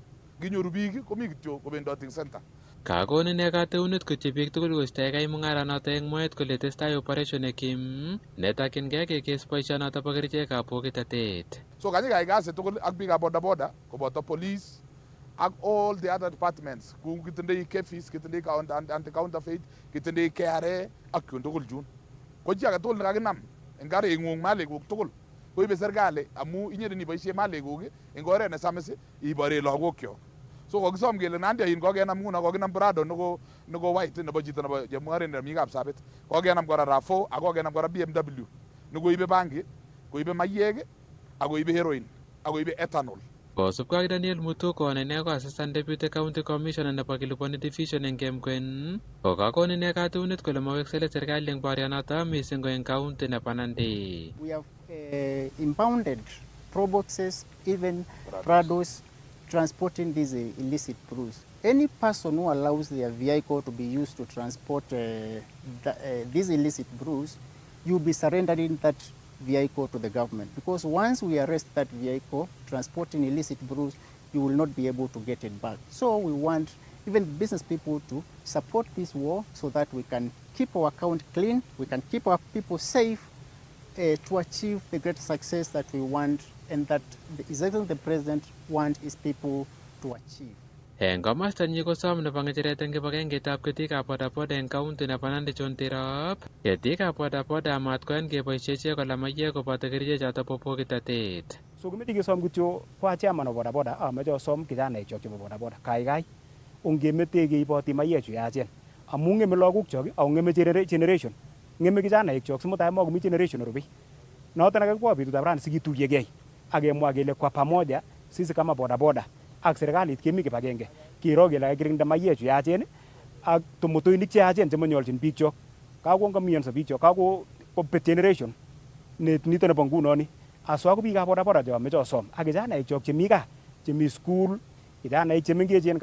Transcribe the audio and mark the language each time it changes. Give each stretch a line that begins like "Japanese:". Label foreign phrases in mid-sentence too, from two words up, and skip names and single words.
Kalenjin: Kinyoru biik komi kityo kobendoting center. Kakon ine kateunet koityi biik tugul koistoegei mung'aranoto eng mwaet kole testai operation Kim netakyingei kekes boisionoto bo kerichekab bokitotet. So kanye kayai kasit tugul ak biikab bodaboda koboto police ak
English: all the other departments
Kalenjin: kou kitindoi KEPHIS, kitindoi anti-counterfeit, kitindoi KRA ak kyun tugul chun. Ko chi age tugul nekakinam eng karing'ung malikuk tugul koibe serikali amu inye niboisie malikuk eng oret nesamis ibore lagokyok. So kokisom kele Nandi ain kokenam nguno kokinam Prado neko white nebo chito nebo chemung'arindet nemi Kapsabet, kokenam kora RAV4 ak kokenam kora BMW nekoibe bangi, koibe mayek ak koibe heroin ak koibe ethanol. Kosubkei ak Daniel Mutuko ne ine ko
English: Assistant Deputy County Commissioner
Kalenjin: nebo Kiliponi Division eng Kemkwen, kokakon ine kateunet kole mawekse let serikali eng borionoto missing ko eng county nebo Nandi.
English: We have impounded proboxes, even Prados, transporting these illicit brews. Any person who allows their vehicle to be used to transport these illicit brews, you'll be surrendering that vehicle to the government. Because once we arrest that vehicle transporting illicit brews, you will not be able to get it back. So we want even business people to support this war so that we can keep our account clean, we can keep our people safe to achieve the great success that we want and that exactly the president wants his people to achieve.
Kalenjin: Eng komastanyi kosom nebo ng'echeret eng kibagengeitab ketikab bodaboda eng county nebo Nandi John Tirop. Ketikab bodaboda amat koyan keboisie ichek kolamaiye koboto kerichechoto bo bokitotet. So kimeche kesom kityo kwa
English: chairman of
Kalenjin: bodaboda ameche asom kijanaek chok chebo bodaboda kaikai ongemete keiboti mayechu yachen amu ng'eme lagok chok ako ng'eme generation ng'eme kijanaek chok simutai makomi generation rubei noton akakibwa betutab rani sikituyegei akemwa kele
Swahili: kwa pamoja sisi kama bodaboda
Kalenjin: ak serikalit kemi kibagenge kiro kele kakirinda mayechu yachen ak tomotoinik che yachen chemanyolchin biik chok kakongamionso biik chok kakobet generation nito nebo ngunoni aswa ko biikab bodaboda cho ameche asom ak kijanaek chok chemi gaa chemi school kijanaek chemengechen